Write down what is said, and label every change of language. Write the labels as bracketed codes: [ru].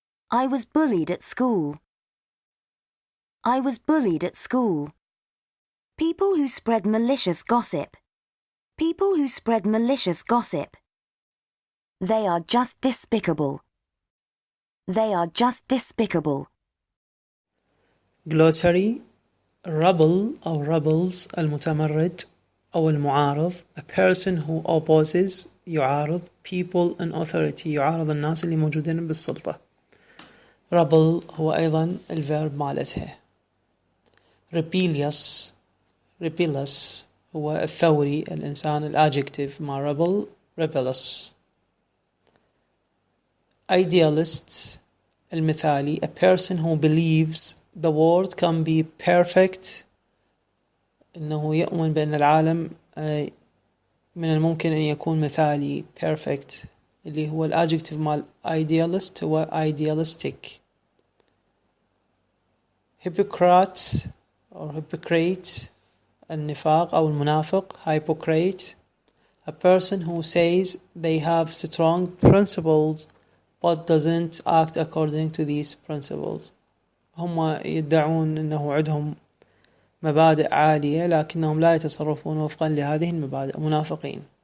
[en] I was bullied at school. I was bullied at school. People who spread malicious gossip. People who spread malicious gossip. They are just despicable. They are just despicable. Glossary. [ar] Rebel أو rebels المتمرد أو المعارض. [en] A person who opposes يعارض people in authority [ar] يعارض الناس اللي موجودين بالسلطة. rebel هو أيضا الverb مالتها. rebellious هو الثوري الإنسان الadjective مع rebel rebellious. Idealists المثالي, [en] a person who believes the world can be perfect, [ar] إنه يؤمن بأن العالم من الممكن أن يكون مثالي perfect, اللي هو الadjective مال idealist هو idealistic. [en] Hypocrite or hypocrite, [ar] النفاق أو المنافق, [en] hypocrite, a person who says they have strong principles but doesn't act according to these principles. [ar] هم يدعون أنه عندهم مبادئ عالية لكنهم لا يتصرفون وفقا لهذه المبادئ, منافقين.